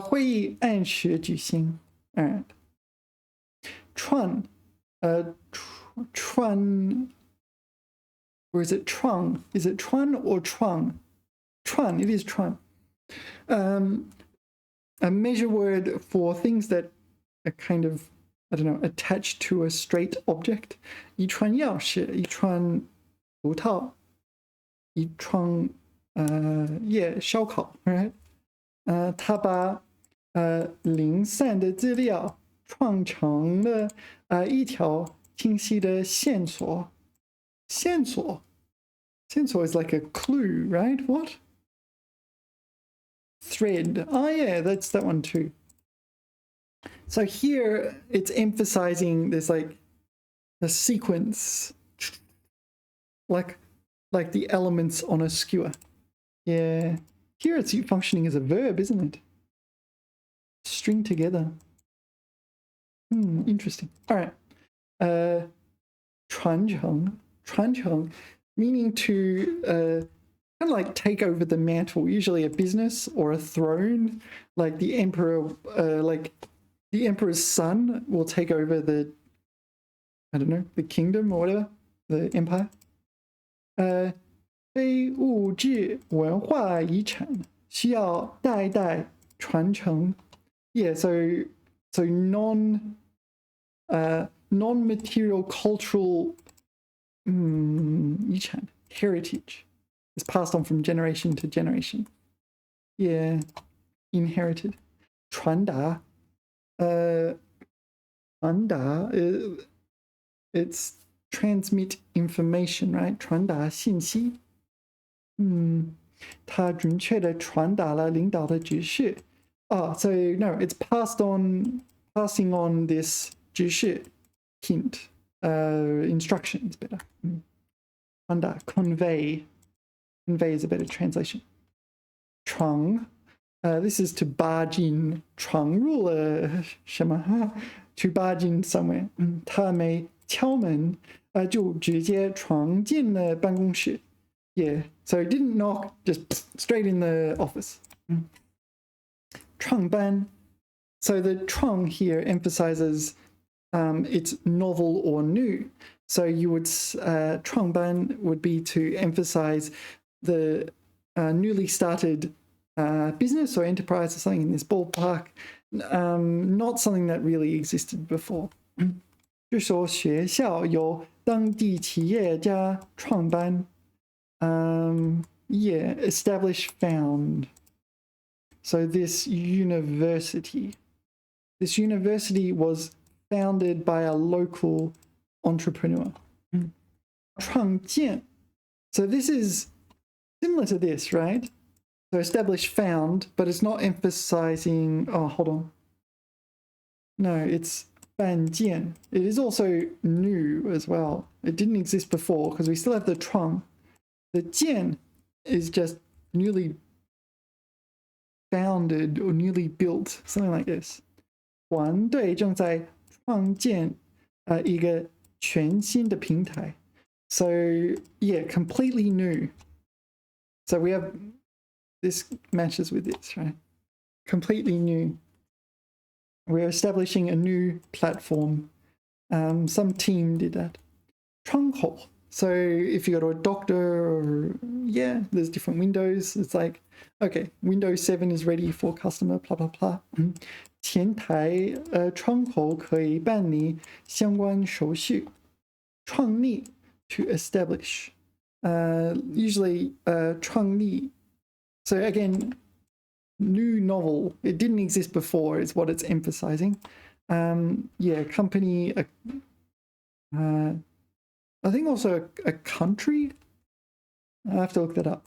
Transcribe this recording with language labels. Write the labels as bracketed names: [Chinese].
[Chinese] 会议按时举行. [English] All right. 串, or is it trung? Is it chuan or trung? Chuan, it is chuan. A measure word for things that are kind of, I don't know, attached to a straight object. [Chinese] 一串钥匙, 一串葡萄, 一串烧烤, right? 他把零散的资料串成了一条清晰的线索. [English] 线索 is like a clue, right? What? Thread. Oh yeah, that's that one too. So here it's emphasizing there's like a sequence, like the elements on a skewer. Yeah. Here it's functioning as a verb, isn't it? String together. Interesting. All right. 传承, meaning to kind of like take over the mantle, usually a business or a throne, like the emperor, like the emperor's son will take over the, I don't know, the kingdom or whatever, the empire. [Chinese] 非物质文化遗产需要代代传承. [English] Yeah, so non-material cultural 遗产 heritage is passed on from generation to generation. Yeah, inherited. 传达 it's transmit information, right? [Chinese] 传达信息. 他准确地传达了领导的指示. [English] So no, it's passing on this 指示 hint, instruction is better. 传达 convey is a better translation. 闯 this is to barge in. [Chinese] 闯入了什么 [English] to barge in somewhere. [Chinese] 他没敲门就直接闯进了办公室. [English] Yeah, so it didn't knock, just straight in the office. [Chinese] 创班. [English] So the 创 here emphasizes it's novel or new. So you would 创班 would be to emphasize the newly started business or enterprise or something in this ballpark, not something that really existed before. [Chinese] 这所学校由当地企业家创办. [English] Yeah, establish, found. So this university was founded by a local entrepreneur. [Chinese] 创建. [English] So this is similar to this, right? So establish, found, but it's not emphasizing, oh, hold on. No, it's 办建.It is also new as well. It didn't exist before because we still have the 创. The 建 is just newly founded or newly built, something like this. 团队正在创建一个全新的平台. So yeah, completely new. So we have, this matches with this, right? Completely new. We're establishing a new platform. Some team did that. 窗口. So if you go to a doctor, or yeah, there's different windows. It's like, okay, Windows 7 is ready for customer, blah blah blah. [Chinese] 前台窗口可以办理相关手续。 [English] 创立 to establish. Usually 创立. So again, new novel. It didn't exist before is what it's emphasizing. Yeah, company. I think also a country. I have to look that up.